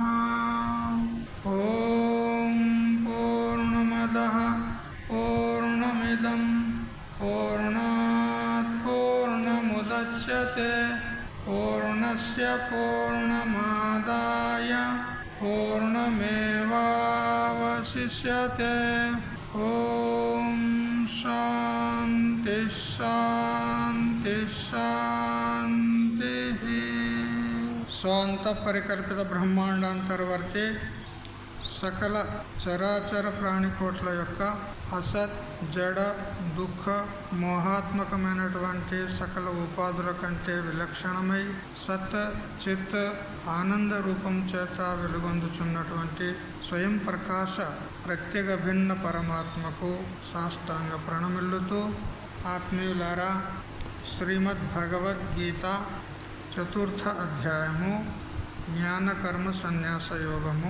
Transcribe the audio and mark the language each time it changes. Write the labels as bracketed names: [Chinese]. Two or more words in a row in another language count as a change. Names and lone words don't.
[Sanskrit] ॐ पूर्णमदः पूर्णमिदं पूर्णात् पूर्णमुदच्यते पूर्णस्य पूर्णमादाय पूर्णमेवावशिष्यते। ॐ शान्ति शान्ति शान्तिः। [Telugu] స్వాంతపరికల్పిత బ్రహ్మాండాంతర్వర్తి సకల చరాచర ప్రాణికోట్ల యొక్క అసత్ జడ దుఃఖ మోహాత్మకమైనటువంటి సకల ఉపాధుల కంటే విలక్షణమై సత్ చిత్ ఆనంద రూపం చేత వెలుగొందుచున్నటువంటి స్వయం ప్రకాశ ప్రత్యేక భిన్న పరమాత్మకు సాష్టాంగ ప్రణమిల్లుతూ, ఆత్మీయులారా, శ్రీమద్ భగవద్గీత చతుర్థ అధ్యాయము జ్ఞానకర్మ సన్యాస యోగము.